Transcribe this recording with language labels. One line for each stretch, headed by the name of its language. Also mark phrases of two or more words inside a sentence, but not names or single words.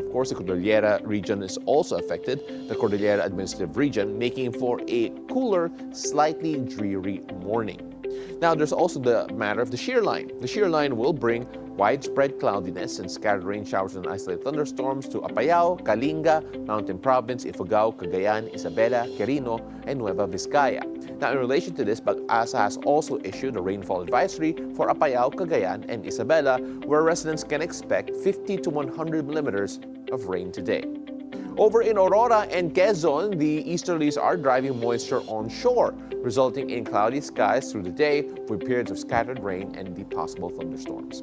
English: Of course, the Cordillera region is also affected, the Cordillera Administrative Region, making for a cooler, slightly dreary morning. Now, there's also the matter of the shear line. The shear line will bring widespread cloudiness and scattered rain showers and isolated thunderstorms to Apayao, Kalinga, Mountain Province, Ifugao, Cagayan, Isabela, Quirino, and Nueva Vizcaya. Now, in relation to this, Pag-asa has also issued a rainfall advisory for Apayao, Cagayan, and Isabela, where residents can expect 50 to 100 millimeters of rain today. Over in Aurora and Quezon, the easterlies are driving moisture onshore, resulting in cloudy skies through the day with periods of scattered rain and the possible thunderstorms.